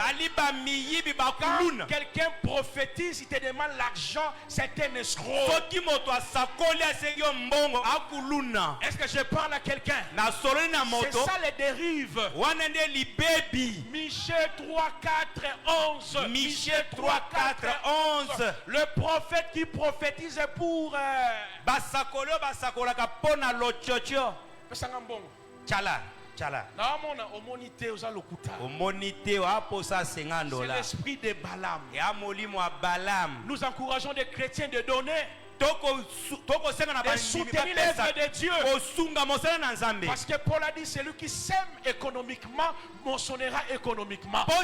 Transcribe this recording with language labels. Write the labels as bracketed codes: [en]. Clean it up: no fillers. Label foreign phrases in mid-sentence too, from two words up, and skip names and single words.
[fr] Quand quelqu'un prophétise, il te demande l'argent, c'est un escroc. Est-ce que je parle à à quelqu'un. C'est C'est ça les dérives. Michée 3, 4, 11. Michée 3, 4, 11. Le prophète qui prophétise pour... [ln] Basakolo basakolaka pona lochocho. Chala. [fr] C'est l'esprit de Balaam. Nous encourageons des chrétiens de donner et soutenir l'œuvre de Dieu. Parce que Paul a dit, celui qui sème économiquement moissonnera économiquement.